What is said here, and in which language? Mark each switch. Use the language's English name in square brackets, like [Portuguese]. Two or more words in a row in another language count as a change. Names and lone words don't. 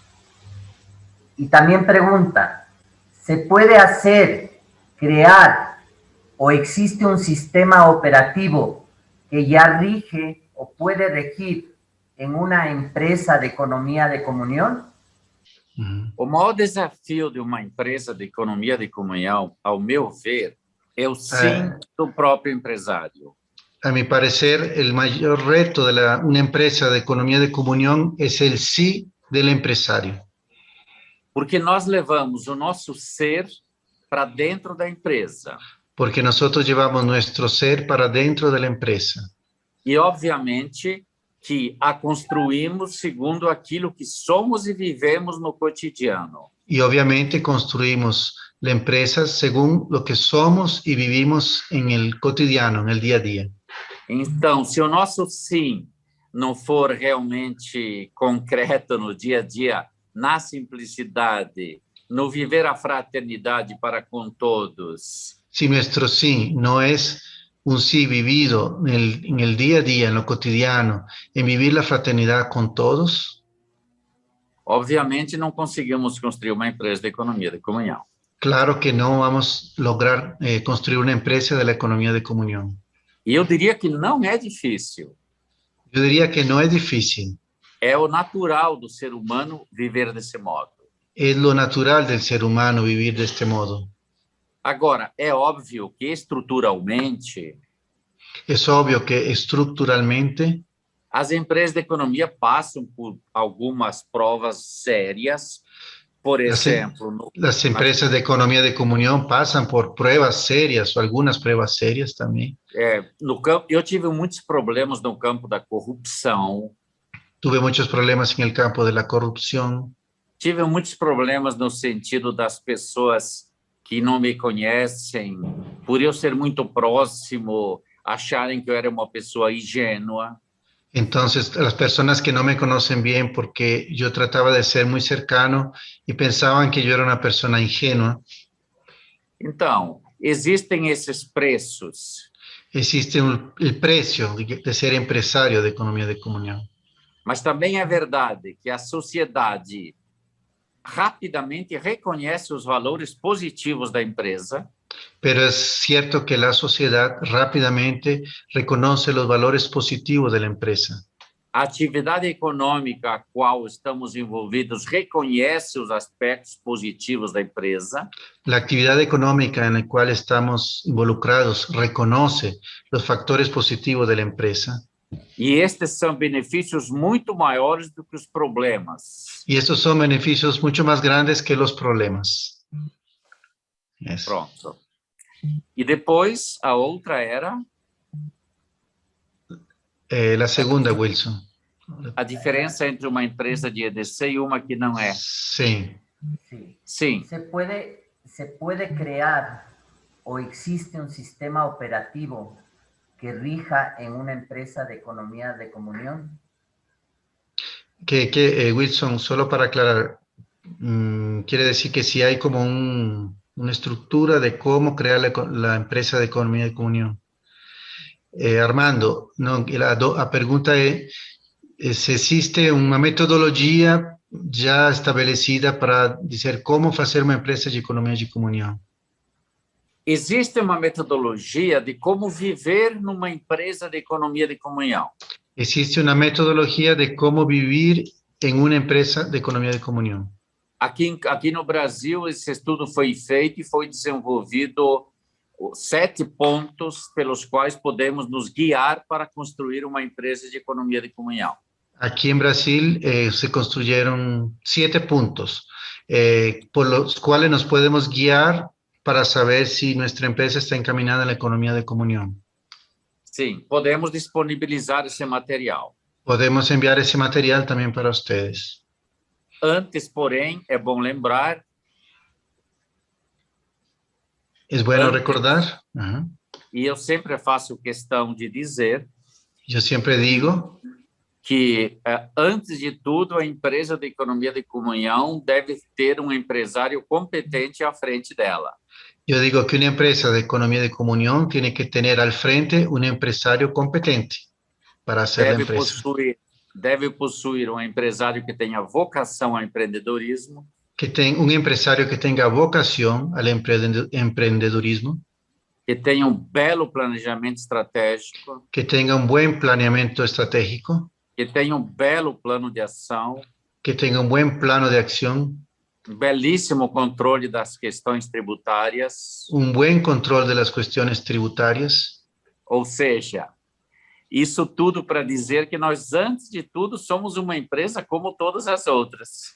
[Spanish] Y también pregunta, ¿se puede crear o existe un sistema operativo que ya rige o puede regir en una empresa de economía de comunión? [Portuguese] O maior desafio de uma empresa de economia de comunhão, ao meu ver, é o sim do próprio empresário. [Spanish] A mi parecer, el mayor reto de una empresa de economía de comunión es el sí del empresario. [Portuguese] Porque nós levamos o nosso ser para dentro da empresa. [Spanish] Porque nosotros llevamos nuestro ser para dentro de la empresa. [Portuguese] E, obviamente, que a construímos segundo aquilo que somos e vivemos no cotidiano. [Spanish] Y obviamente construimos la empresa según lo que somos y vivimos en el cotidiano, en el día a día. [Portuguese] Então, se o nosso sim não for realmente concreto no dia a dia, na simplicidade, no viver a fraternidade para com todos. [Spanish] Si nuestro sí no es un sí vivido en el día a día, en lo cotidiano, en vivir la fraternidad con todos, [Portuguese] obviamente não conseguimos construir uma empresa de economia de comunhão. [Spanish] Claro que no vamos a lograr construir una empresa de la economía de comunión. [Portuguese] E eu diria que não é difícil. [Spanish] Yo diría que no es difícil. [Portuguese] É o natural do ser humano viver desse modo. [Spanish] Es lo natural del ser humano vivir de este modo. [Portuguese] Agora, é óbvio que estruturalmente... [Spanish] Es obvio que estructuralmente... [Portuguese] As empresas de economia passam por algumas provas sérias. Por exemplo... [Spanish] Las empresas de economía de comunión pasan por pruebas serias o algunas pruebas serias también. [Portuguese] Eu tive muitos problemas no campo da corrupção. [Spanish] Tuve muchos problemas en el campo de la corrupción. [Portuguese] Tive muitos problemas no sentido das pessoas que não me conhecem, por eu ser muito próximo, acharem que eu era uma pessoa ingênua. [Spanish] Entonces, las personas que no me conocen bien porque yo trataba de ser muy cercano y pensaban que yo era una persona ingenua. [Portuguese] Então, existem esses preços. [Spanish] Existe el precio de ser empresario de economía de comunión. [Portuguese] Mas também é verdade que a sociedade rapidamente reconhece os valores positivos da empresa. [Spanish] Pero es cierto que la sociedad rápidamente reconoce los valores positivos de la empresa. [Portuguese] A atividade econômica a qual estamos envolvidos reconhece os aspectos positivos da empresa. [Spanish] La actividad económica en la cual estamos involucrados reconoce los factores positivos de la empresa. [Portuguese] E estes são benefícios muito maiores do que os problemas. [Spanish] Y estos son beneficios mucho más grandes que los problemas. Yes. [Portuguese] Pronto. E depois, a outra era... [Spanish] La segunda, Wilson. [Portuguese] A diferença entre uma empresa de EDC e uma que não é. [Spanish] Sí. Sí. [Portuguese] Sim, [Spanish] Se puede crear o existe un sistema operativo que rija en una empresa de economía de comunión? Wilson, solo para aclarar, quiere decir que si hay como una estructura de cómo crear la empresa de economía de comunión. Armando, no, la pregunta es si existe una metodología ya establecida para decir cómo hacer una empresa de economía de comunión. [Portuguese] existe uma metodologia de como viver numa empresa de economia de comunhão. [Spanish] Existe una metodología de cómo vivir en una empresa de economía de comunión. [Portuguese] Aqui no Brasil, esse estudo foi feito e foi desenvolvido 7 pontos pelos quais podemos nos guiar para construir uma empresa de economia de comunhão. [Spanish] Aquí en Brasil se construyeron 7 puntos por los cuales nos podemos guiar para saber si nuestra empresa está encaminada a la economía de comunión. [Portuguese] Sim, podemos disponibilizar esse material. [Spanish] Podemos enviar ese material también para ustedes. [Portuguese] Antes, porém, é bom lembrar. [Spanish] Es bueno recordar. Ajá. [Portuguese] E eu sempre faço questão de dizer. [Spanish] Yo siempre digo [Portuguese] que, antes de tudo, a empresa de economia de comunhão deve ter um empresário competente à frente dela. [Spanish] Yo digo que una empresa de economía de comunión tiene que tener al frente un empresario competente para hacer la empresa. [Portuguese] Deve possuir um empresário que tenha vocação ao empreendedorismo. [Spanish] Que tenga un empresario que tenga vocación al emprendedurismo. [Portuguese] Que tenha um belo planejamento estratégico. [Spanish] Que tenga un buen planeamiento estratégico. [Portuguese] Que tenha um belo plano de ação. [Spanish] Que tenga un buen plano de acción. [Portuguese] Um belíssimo controle das questões tributárias. [Spanish] Un buen control de las cuestiones tributarias. [Portuguese] Ou seja, isso tudo para dizer que nós, antes de tudo, somos uma empresa como todas as outras.